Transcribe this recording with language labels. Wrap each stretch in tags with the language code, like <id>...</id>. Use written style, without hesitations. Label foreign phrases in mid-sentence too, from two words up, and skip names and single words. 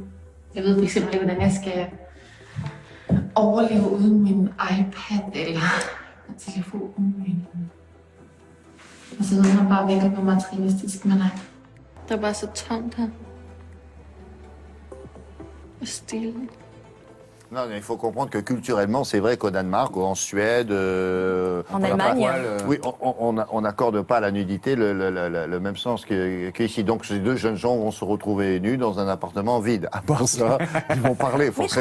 <da>Jeg ved fx ikke, hvordan jeg skal overleve uden min iPad eller telefonen. Og så ved man bare virkelig, hvor materialistisk man er. Der er bare så tomt her. Og stille.</da> <fr>Non, il faut comprendre que culturellement, c'est vrai qu'au Danemark, ou en Suède, en Allemagne, oui, on n'accorde pas à la nudité le même sens qu'ici. Donc ces deux jeunes gens vont se retrouver nus dans un appartement vide. À part ça, ils vont parler forcément.</fr>